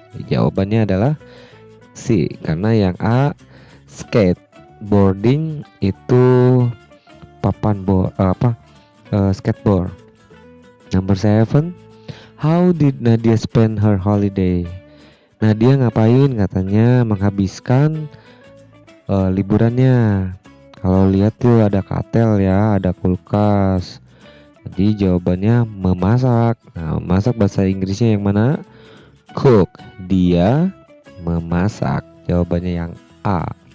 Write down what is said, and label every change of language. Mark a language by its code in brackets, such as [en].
[id] Jawabannya adalah C, karena yang A skateboarding itu papan skateboard. [en] Number 7. How did Nadia spend her holiday? [id] Nadia ngapain katanya menghabiskan liburannya? Kalau lihat tuh ada katel ya, ada kulkas. Jadi jawabannya memasak. Nah, memasak bahasa Inggrisnya yang mana? Cook. Dia memasak. Jawabannya yang A.